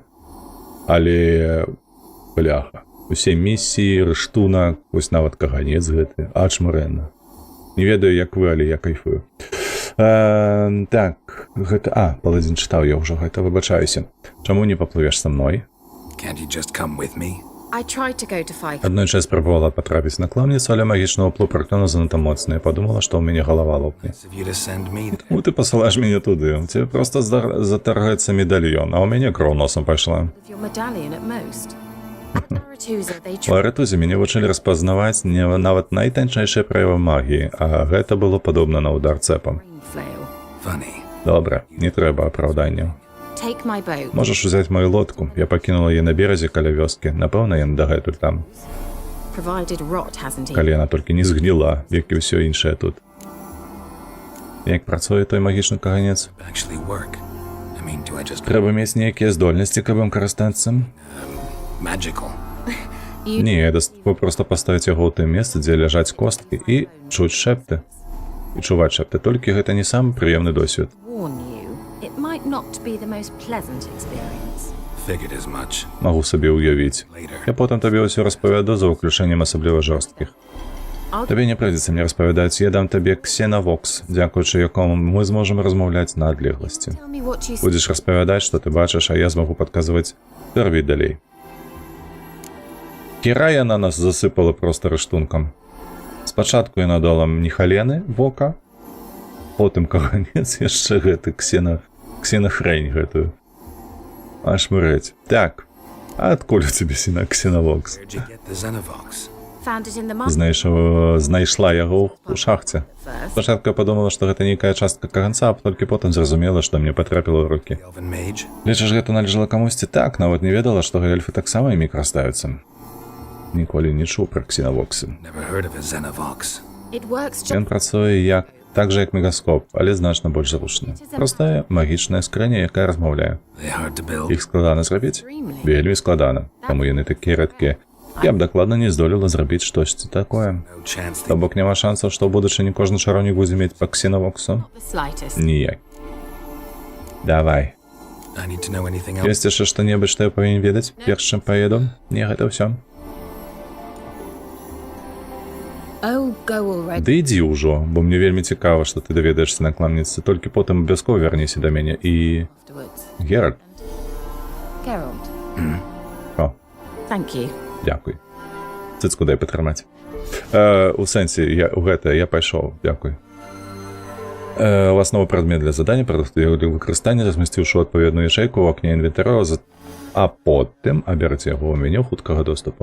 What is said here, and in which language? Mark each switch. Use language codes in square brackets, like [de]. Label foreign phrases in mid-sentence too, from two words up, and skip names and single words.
[be] Але, бляха, усе місіі, рыштунак, вось нават каганец гэты, ачмурэнна. Не ведаю, як вы, але я кайфую. Так, гэта... Паладзін чытаў я ўжо гэта, выбачаюся. Чаму не паплывеш са мной? [en] Can't you just come with me? I tried to go to fight. [be] Адной час спрабавала патрапіць на кламніцу, але магічны ўплыў праклёну занадта моцны. Я падумала, што ў мяне галава лопне. [en] Of you to send me there. [be] Ну, ты пасылаеш мяне туды. Тебе проста затаргаецца медальён, а ў мяне кроў носам пайшла. [en] With your medallion at most. Arethusa, they [be] У Аретузе мяне вучылі распазнаваць нават найтанчэйшыя праявы магіі, а гэта было падобна на удар цэпам. [en] train flail. Funny. [be] Добра, не трэба апраўданняў. [en] Take my boat. [be] Можаш узяць мою лодку. Я пакінула яе на беразе каля вёскі. Напэўна, яна дагэтуль там. [en] Provided rot hasn't [be] Калі [en] eaten. [be] яна толькі не згніла, як і ўсё іншае тут. Як працуе той магічны каганец? [en] Actually work. I mean, do I just... [be] Трэба мець нейкія здольнасці, каб ім карыстацца? [en] Magical. [be] Не, дастаткова проста паставіць яго ў тым месцы, дзе ляжаць косткі, і чуць шэпты. І чуваць шэпты. Толькі гэта не самы прыемны досвед. [en] Warn you, it might not be the most pleasant experience. Figured as much. [be] Магу сабе ўявіць. Я потым табе ўсё распавяду за выключэннем асабліва жорсткіх. Табе не прыйдзецца мне распавядаць, я дам табе ксенавокс, дзякуючы якому мы зможам размаўляць на адлегласці. [en] Tell me what you see. [be] Будзеш распавядаць, што ты бачыш, а я змагу падказваць, ты рабі далей. Кіра яна нас засыпала проста рыштункам. Спачатку яна дала мне халены вока, потым каганец яшчэ гэты ксенахрэнь гэтую. Аж мрэць. Так, а адкуль у цябе ксенавокс? [en] Where'd you get the Xenovox? Found it in the mud [be] Знайшла яго ў шахце. [en] first. [be] Спачатку я падумала, што гэта нейкая частка каганца, а толькі потым зразумела, што мне патрапіла ў рукі. [en] The Elven Mage? [be] Лічыш, гэта належала камусьці? Так, нават не ведала, што эльфы таксама імі карыстаюцца. Ніколі не чуў пра ксенавоксы. [en] Never heard of a Xenovox. It works just [be] Ён працуе так жа, як мегаскоп, але значна больш зручна. Простая магічная скрыня, якая размаўляе. [en] They hard to build. [be] Іх складана зрабіць? Вельмі складана, таму яны такія рэдкія. Я б дакладна не здолела зрабіць штосьці такое. [en] No chance [be] То [en] they... [be] бок няма шансаў, што ў будучыні кожны чароўнік будзе мець па ксенавоксу? [en] the slightest. [be] Ніяк. Давай. [en] I need to know anything else. [be] Ёсць яшчэ што-небудзь, што я павінен ведаць, перш чым паеду? Не, гэта ўсё. [en] Oh, go already. [be] Ды ідзі ўжо, бо мне вельмі цікава, што ты даведаешся на кламніцы, толькі потым абавязкова вярнися да мяне і... [en] Afterwards. [be] Геральт, [en] Geralt. [be] о, [en] Thank you. [be] дзякуй. Цыцку дай патрымаць. У сэнсе, я пайшоў, дзякуй. У аснову прадмет для задання, прадукту для выкарыстання, размясціўшы адпаведную ячэйку ў акне інвентару, а потым аберыце яго ў меню хуткага доступу.